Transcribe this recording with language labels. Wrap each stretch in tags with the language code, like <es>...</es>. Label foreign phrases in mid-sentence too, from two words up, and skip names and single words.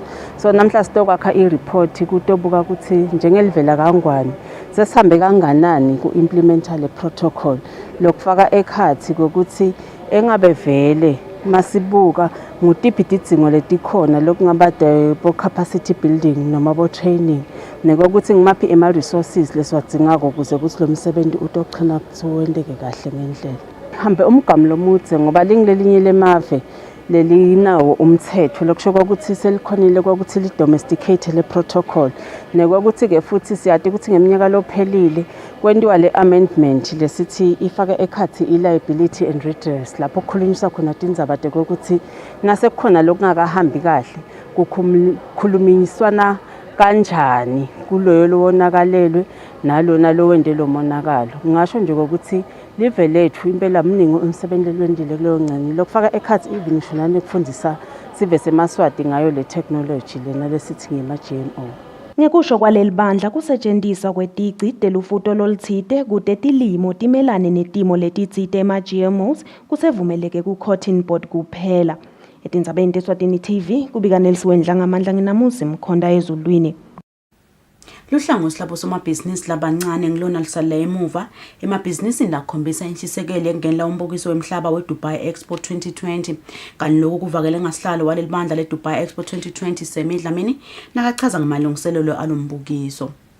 <ss>So namhla sitokwakha i-report kutobuka ukuthi njengelivela kangwani sesihambe kanganani ku-implementa le protocol lokufaka ekhathi kokuthi engabe vele masibuka ngutiphi tidzingo letikhona lokungaba bo</ss> <en>capacity building</en> <ss>noma bo training nekokuthi ngimaphi ema-resources leswadingako ukuze kuthi lo msebenzi utochina kuwendeke kahle ngendlela. Hambe umgamu lomudze ngoba lingelinye lemave lelinawo umthetho lokusho ukuthi selikhonile ukuthi lidomesticate le protocol nekwakuthi ke futhi siyati ukuthi ngeminyaka lophelile kwentiwa le amendment lesithi ifaka ekhathi i-</ss> <en>liability and redress</en> <ss>lapho kukhulunyiswa khona tindzaba ukuthi nase kukhona lokungakahambi kahle kukhulumiswana kanjani kuloyo lowonakalelwe nalona lowende lo monakalo. Ngisho nje ukuthi live lethu impela mningi umsebenzi lwendile kuleyo ngcane lokufaka ekhathi even ngisho nanekufundisa sive semaswati ngayo le technology lena lesithi ngema-GMO. Ngekusho kwaleli bandla kusetshenziswa kwetici telufuto lolitsite kude tilimo timelane netimo letitsite ema-GMOs kusevumeleke ku-Cotton Board kuphela. Etindzabeni teSwatini TV kubika Nelisiwendla ngamandla nginamusi Mkhonda eZulwini. Luhlangosi labo somabhizinisi labancane ngilona lisala emuva emabhizinisini lakhombisa intshisekelo engenela umbukiso wemhlaba weDubai Expo 2020 kanti lokho kuvakele ngasihlalo waleli bandla leDubai Expo 2020 Semidlamini nakachaza ngamalungiselelo alombukiso.</ss>